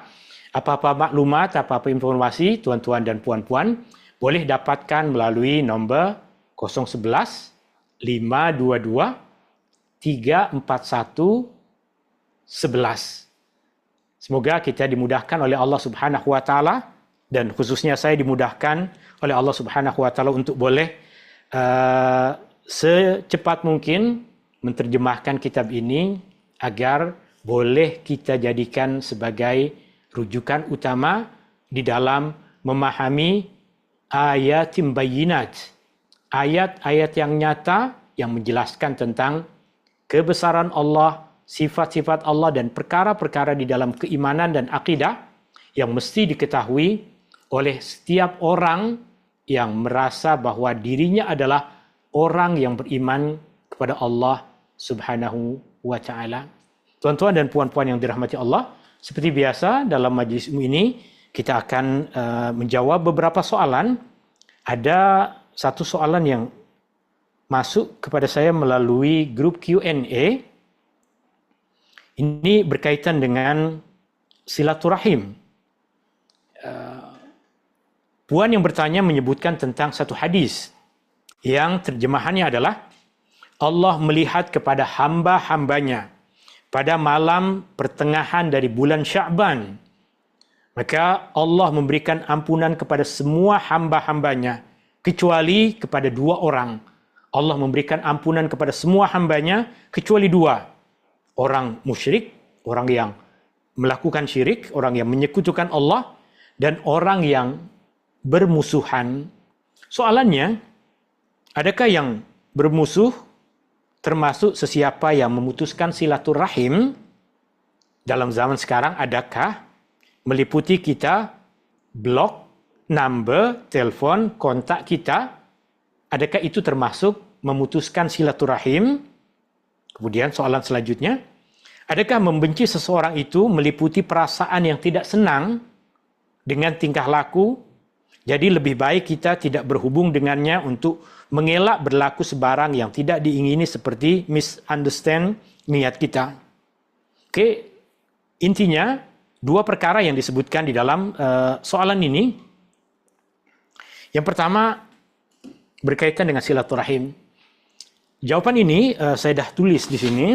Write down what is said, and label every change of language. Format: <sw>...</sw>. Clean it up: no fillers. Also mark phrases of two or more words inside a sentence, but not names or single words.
<ms>Apa-apa maklumat, apa-apa informasi tuan-tuan dan puan-puan boleh dapatkan melalui nombor 011 522 341 11. Semoga kita dimudahkan oleh Allah</ms> <ar>سبحانه وتعالى,</ar> <ms>dan khususnya saya dimudahkan oleh Allah</ms> <ar>سبحانه وتعالى</ar> <ms>untuk boleh secepat mungkin menterjemahkan kitab ini agar boleh kita jadikan sebagai rujukan utama di dalam memahami</ms> <ar>آيات بينات,</ar> <ms>ayat-ayat yang nyata yang menjelaskan tentang kebesaran Allah, sifat-sifat Allah dan perkara-perkara di dalam keimanan dan akidah yang mesti diketahui oleh setiap orang yang merasa bahwa dirinya adalah orang yang beriman kepada Allah</ms> <ar>سبحانه وتعالى.</ar> <ms>Tuan-tuan dan puan-puan yang dirahmati Allah, seperti biasa dalam majlis ini kita akan menjawab beberapa soalan. Ada satu soalan yang masuk kepada saya melalui grup Q&A. Ini berkaitan dengan silaturahim. Puan yang bertanya menyebutkan tentang satu hadis yang terjemahannya adalah Allah melihat kepada hamba-hambanya pada malam pertengahan dari bulan Sya'ban. Maka Allah memberikan ampunan kepada semua hamba-hambanya kecuali kepada dua orang. Allah memberikan ampunan kepada semua hambanya kecuali dua. Orang musyrik, orang yang melakukan syirik, orang yang menyekutukan Allah, dan orang yang bermusuhan. Soalannya, adakah yang bermusuh termasuk sesiapa yang memutuskan silaturahim dalam zaman sekarang? Adakah meliputi kita blok number telefon kontak kita? Adakah itu termasuk memutuskan silaturahim? Kemudian soalan selanjutnya, adakah membenci seseorang itu meliputi perasaan yang tidak senang dengan tingkah laku? Jadi lebih baik kita tidak berhubung dengannya untuk mengelak berlaku sebarang yang tidak diingini seperti misunderstand niat kita. Oke, intinya dua perkara yang disebutkan di dalam soalan ini. Yang pertama berkaitan dengan silaturahim. Jawaban ini saya dah tulis di sini.</ms>